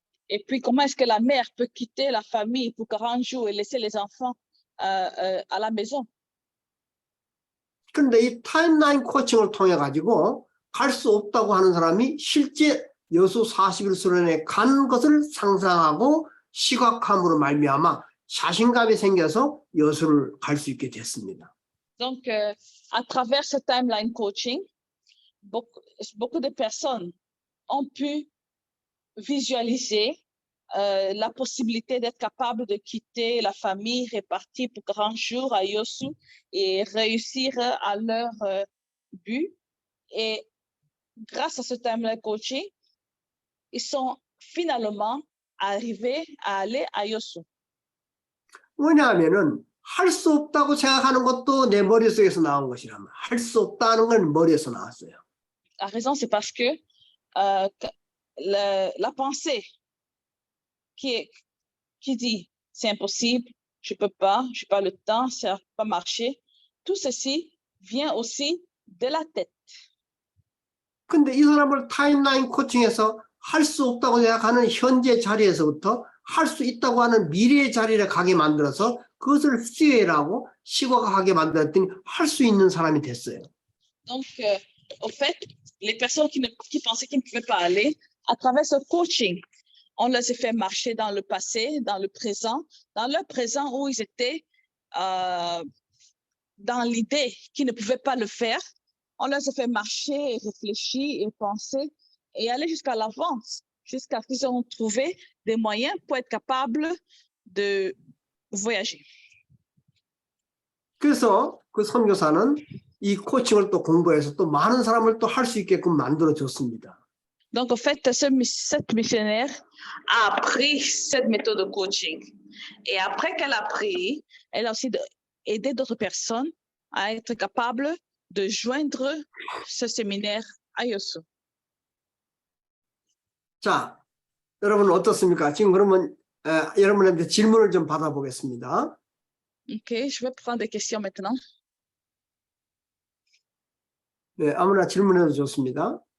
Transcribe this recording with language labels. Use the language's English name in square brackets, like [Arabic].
[French] Et puis, comment est-ce que la mère peut quitter la famille pour 40 jours et laisser les enfants à la maison? [Korean] 근데 이 타임라인 코칭을 통해 가지고 갈 수 없다고 하는 사람이 실제 여수 40일 수련회에 간 것을 상상하고 시각함으로 말미암아 자신감이 생겨서 여수를 갈 수 있게 됐습니다. [French] Donc, à travers ce timeline coaching, beaucoup de personnes ont pu visualiser la possibilité d'être capable de quitter la famille répartie pour 40 jours à Yosu et réussir à leur but. Et grâce à ce timeline coaching, ils sont finalement arrivés à aller à Yosu. [Korean] 왜냐하면은 할 수 없다고 생각하는 것도 내 머릿속에서 나온 것이라면 할 수 없다는 건 머리에서 나왔어요. [French] La raison, c'est parce que la pensée qui dit c'est impossible, je peux pas, je n'ai pas le temps, ça va pas marcher, tout ceci vient aussi de la tête. [Korean] 근데 이 사람을 타임라인 코칭에서 할 수 없다고 생각하는 현재 자리에서부터 할 수 있다고 하는 미래의 자리를 가게 만들어서 그것을 수혜라고 시각화하게 만들었더니 할 수 있는 사람이 됐어요. [French] Donc, au fait, les personnes qui pensaient qu'ils ne pouvaient pas aller, à travers ce coaching, on les a fait marcher dans le passé, dans le présent, dans leur présent où ils étaient dans l'idée qu'ils ne pouvaient pas le faire. On les a fait marcher et réfléchir et penser et aller jusqu'à l'avance, jusqu'à ce qu'ils ont trouvé des moyens pour être capables de voyager. [Korean] 그래서 그 선교사는 이 코칭을 또 공부해서 또 많은 사람을 또 할 수 있게끔 만들어줬습니다. [French] Donc, en fait, cette missionnaire a appris cette méthode de coaching. Et après qu'elle a appris, elle a aussi aidé d'autres personnes à être capables de joindre ce séminaire à Yosu. [Korean] 자, 여러분 어떻습니까? 지금 그러면 여러분한테 질문을 좀 받아보겠습니다. [French] OK, je vais prendre des questions maintenant. [Korean] 네, 아무나 질문해도 좋습니다.